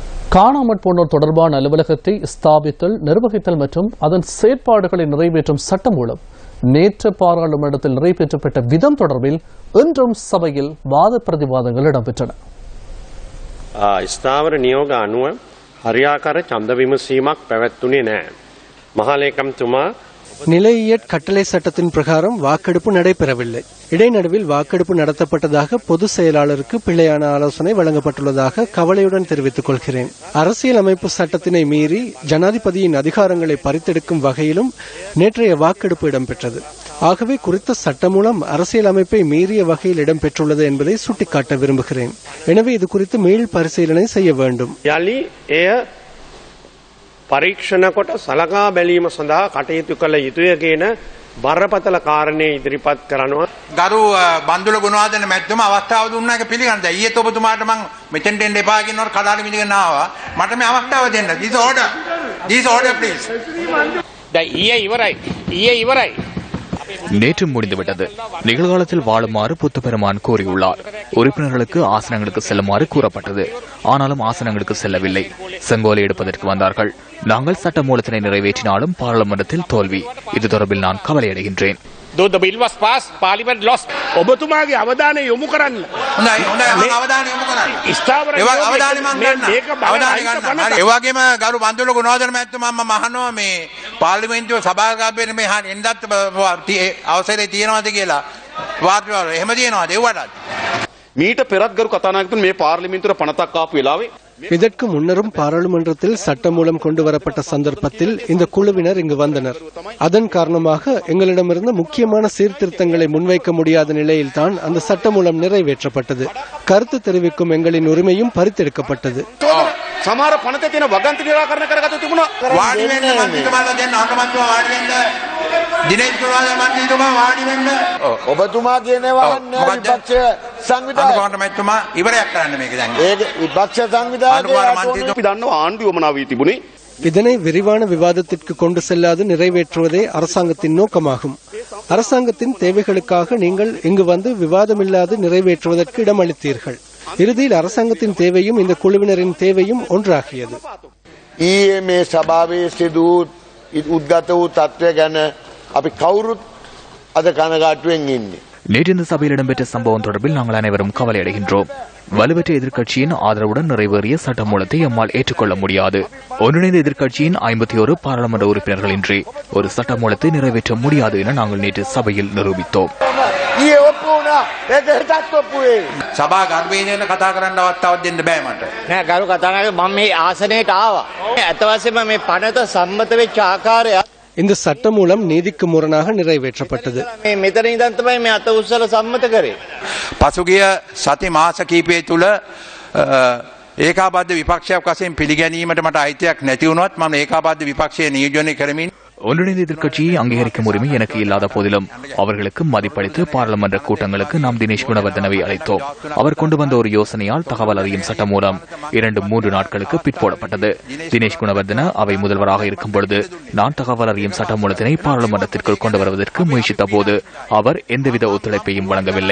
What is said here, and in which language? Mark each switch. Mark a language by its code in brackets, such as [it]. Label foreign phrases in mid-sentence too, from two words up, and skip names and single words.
[ta] காணாமற் போனோர் தொடர்பான அலுவலகத்தை ஸ்தாபித்தல், நிர்வகித்தல் மற்றும் அதன் செயற்பாடுகளை நிறைவேற்றும் சட்டம் மூலம் நேற்று பாராளுமன்றத்தில் நிறைவேற்றப்பட்ட விதம் தொடர்பில் இன்றும் சபையில் வாத பிரதிவாதங்கள் இடம்பெற்றன. [si] ස්ථාවර නියෝග අනුව හරියාකාර ඡන්ද විමසීමක් පැවැත්වුණේ නැහැ. මහලේකම්තුමා [ta] நிலையியற் கட்டளை சட்டத்தின் பிரகாரம் வாக்கெடுப்பு நடைபெறவில்லை. இடைநடுவில் வாக்கெடுப்பு நடத்தப்பட்டதாக பொதுச் செயலாளருக்கு பிழையான ஆலோசனை வழங்கப்பட்டுள்ளதாக கவலையுடன் தெரிவித்துக் கொள்கிறேன். அரசியலமைப்பு சட்டத்தினை மீறி ஜனாதிபதியின் அதிகாரங்களை பறித்தெடுக்கும் வகையிலும் நேற்றைய வாக்கெடுப்பு இடம்பெற்றது. ஆகவே குறித்த சட்டம் மூலம் அரசியலமைப்பை மீறிய வகையில் இடம்பெற்றுள்ளது என்பதை சுட்டிக்காட்ட விரும்புகிறேன். எனவே இது குறித்து மீள் பரிசீலனை செய்ய வேண்டும். [si] පරීක්ෂණ කොට සලකා බැලීම සඳහා කටයුතු කළ යුතුය කියන බරපතල කාරණේ ඉදිරිපත් කරනවා. ගරු බන්දුල ගුණවර්ධන මැතිතුමා අවස්ථාව දුන්නා එක පිළිගන්නද? ඊයේත් ඔබතුමාට මම මෙතෙන්ට එන්න එපා කියනකොට කඩාලි මිදගෙන ආවා. මට මේ අවස්ථාව දෙන්න. [en] This order please. [si] දැන් ඊයේ ඉවරයි. [ta] நேற்று முடிந்துவிட்டது. நிகழ்காலத்தில் வாழுமாறு புத்தபெருமான் கூறியுள்ளார். உறுப்பினர்களுக்கு ஆசனங்களுக்கு செல்லுமாறு கூறப்பட்டது. ஆனாலும் ஆசனங்களுக்கு செல்லவில்லை. செங்கோலை எடுப்பதற்கு வந்தார்கள். நாங்கள் சட்ட மூலத்தினை நிறைவேற்றினாலும் பாராளுமன்றத்தில் தோல்வி. இது தொடர்பில் நான் கவலையடைகின்றேன். [si] ඔබතුමාගේ අවධානය යොමු කරන්න. ඒ වගේම ගරු බන්දුල ගුණවර්ධන මැතිතුමා මම අහනවා මේ පාර්ලිමේන්තුව සභාගාරයේ මේ එන්නත් අවසරය තියෙනවද කියලා වාර්තාවල එහෙම තියෙනවද ඒවටත් මීට පෙරත් ගරු කතානායකතුමනි මේ පාර්ලිමේන්තුවේ පනතක් ආපු වෙලාවේ [ta] இதற்கு முன்னரும் பாராளுமன்றத்தில் சட்டம் மூலம் கொண்டு வரப்பட்ட சந்தர்ப்பத்தில் இந்த குழுவினர் இங்கு வந்தனர். அதன் காரணமாக எங்களிடமிருந்து முக்கியமான சீர்திருத்தங்களை முன்வைக்க முடியாத நிலையில்தான் அந்த சட்டம் மூலம் நிறைவேற்றப்பட்டது. கருத்து தெரிவிக்கும் எங்களின் உரிமையும் பறித்தெடுக்கப்பட்டது. [si] සමහර පනතේ තියෙන වගන්ති නිරාකරණය කරගත තිබුණා. වාඩි වෙන්න මන්ත්‍රීතුමාලා දැන් අංගමන්ත්‍රීතුමා වාඩි වෙන්න. දිනේෂ් ගුණවර්ධන මන්ත්‍රීතුමා වාඩි වෙන්න. ඔබතුමා කියනවා විපක්ෂ සංවිධායක අනුගමනතුමා ඉවරයක් කරන්න මේක දැන්. ඒක විපක්ෂ සංවිධායක අපි දන්නවා ආණ්ඩුව යොමනා වී තිබුණේ. [ta] இதனை விரிவான விவாதத்திற்கு கொண்டு செல்லாது நிறைவேற்றுவதே அரசாங்கத்தின் நோக்கமாகும். அரசாங்கத்தின் தேவைகளுக்காக நீங்கள் இங்கு வந்து விவாதமில்லாது நிறைவேற்றுவதற்கு இடமளித்தீர்கள். இறுதியில் அரசாங்கத்தின் தேவையும் இந்த குழுவினரின் தேவையும் ஒன்றாகியது. [si] ඊයේ මේ සභාවේ සිදු උද්ගත වූ තත්ත්වය ගැන අපි කවුරුත් අද කනගාටුවෙන් ඉන්නේ. [ta] நேற்று இந்த சபையில் இடம்பெற்ற சம்பவம் தொடர்பில் நாங்கள் அனைவரும் கவலையடைகின்றோம். வலுவற்ற எதிர்க்கட்சியின் ஆதரவுடன் நிறைவேறிய சட்டமூலத்தை எம்மால் ஏற்றுக்கொள்ள முடியாது. ஒன்றிணைந்த எதிர்க்கட்சியின் 51 பாராளுமன்ற உறுப்பினர்களின்றி ஒரு சட்டமூலத்தை நிறைவேற்ற முடியாது என நாங்கள் நேற்று சபையில் நிரூபித்தோம். [si] සභාගාරයේ කතා කරන්න අවස්ථාවක් දෙන්න බෑ මට. නෑ ගරු කතානායක මම මේ ආසනයට ආවා. ඇත්ත වශයෙන්ම මේ පනත සම්මත වෙච්ච ආකාරය [ta] இந்த சட்டம் மூலம் நீதிக்கு முரணாக நிறைவேற்றப்பட்டது. [si] මේ මෙතන ඉඳන් තමයි මේ අත උස්සලා සම්මත කරේ. පසුගිය සති මාස කිහිපය තුල ඒකාබද්ධ විපක්ෂයක් වශයෙන් පිළිගැනීමට මට අයිතියක් නැති වුණොත් මම ඒකාබද්ධ විපක්ෂය නියෝජනය කරමින් [ta] ஒன்றிணைந்த எதிர்க்கட்சியை அங்கீகரிக்கும் உரிமை எனக்கு இல்லாத போதிலும் அவர்களுக்கு மதிப்பளித்து பாராளுமன்ற கூட்டங்களுக்கு நாம் தினேஷ் குணவர்தனவை அழைத்தோம். அவர் கொண்டு வந்த ஒரு யோசனையால் தகவல் அறியும் சட்டம் மூலம் 2-3 நாட்களுக்கு பிற்போடப்பட்டது. தினேஷ் குணவர்தன அவை முதல்வராக இருக்கும் பொழுது நான் தகவல் அறியும் சட்ட மூலத்தினை பாராளுமன்றத்திற்குள் கொண்டு வருவதற்கு முயற்சித்த போது அவர் எந்தவித ஒத்துழைப்பையும் வழங்கவில்லை.